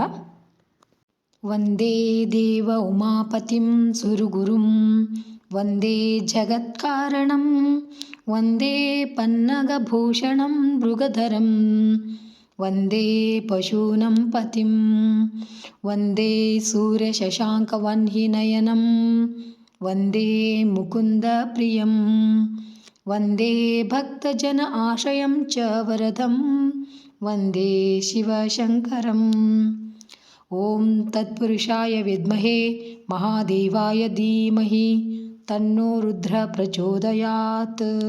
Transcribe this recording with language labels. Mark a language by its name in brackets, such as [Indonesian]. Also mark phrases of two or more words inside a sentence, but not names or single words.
[Sanskrit] ವಂದೇ ದೇವ ಉಮಾಪತಿಂ ಸುರಗುರುಂ ವಂದೇ ಜಗತ್ಕಾರಣಂ ವಂದೇ ಪನ್ನಗಭೂಷಣಂ ಮೃಗಧರಂ ವಂದೇ ಪಶೂನಂ ಪತಿಂ ವಂದೇ ಸೂರ್ಯಶಶಾಂಕವನ್ಹಿನಯನಂ ವಂದೇ ಮುಕುಂದ ಪ್ರಿಯಂ ವಂದೇ ಭಕ್ತಜನ ಆಶ್ರಯಂ ಚ ವರದಂ ವಂದೇ ಶಿವಶಂಕರಂ. ಓಂ ತತ್ಪುರುಷಾಯ ವಿದ್ಮಹೇ ಮಹಾದೇವಾಯ ಧೀಮಹಿ ತನ್ನೋ ರುದ್ರ ಪ್ರಚೋದಯಾತ್.